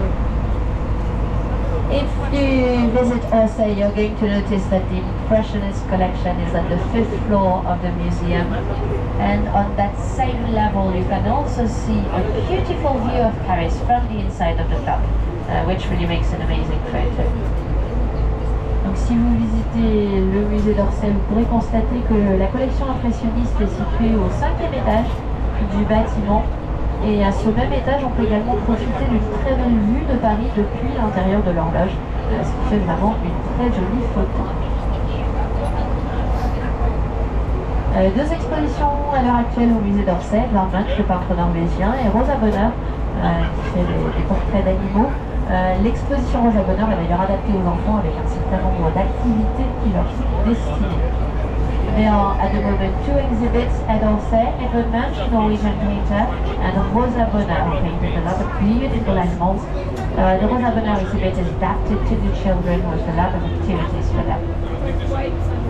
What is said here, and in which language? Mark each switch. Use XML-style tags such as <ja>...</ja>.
<en>When you visit Orsay, you're going to notice that the Impressionist collection is at the 5th floor of the museum, and on that same level you can also see a beautiful view of Paris from the inside of the top, which really makes an amazing photo.</en> <fr>Donc si vous visitez le musée d'Orsay, vous pourrez constater que la collection impressionniste est située au 5e étage du bâtiment. Et à ce même étage, on peut également profiter d'une très belle vue de Paris depuis l'intérieur de l'horloge, ce qui fait vraiment une très jolie photo. Deux expositions à l'heure actuelle au musée d'Orsay, Varmland, le peintre norvégien, et Rosa Bonheur, qui fait des portraits d'animaux. L'exposition Rosa Bonheur est d'ailleurs adaptée aux enfants avec un certain nombre d'activités qui leur sont destinées.</fr> <en>There are at the moment two exhibits at Orsay, Edvard Munch, Norwegian painter, and Rosa Bonheur, who painted a lot of beautiful animals. The Rosa Bonheur exhibit is adapted to the children with a lot of activities for them.</en>